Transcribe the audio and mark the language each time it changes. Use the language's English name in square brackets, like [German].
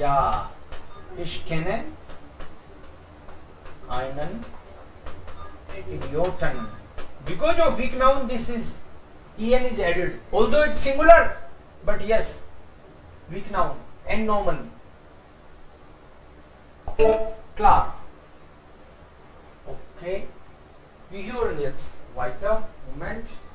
[German] या ich kenne einen Idioten. [English] Because of weak noun, this is en is added. Although it's singular, but yes, weak noun and normal. [German] Klar. Okay. Wir hören jetzt weiter. Moment.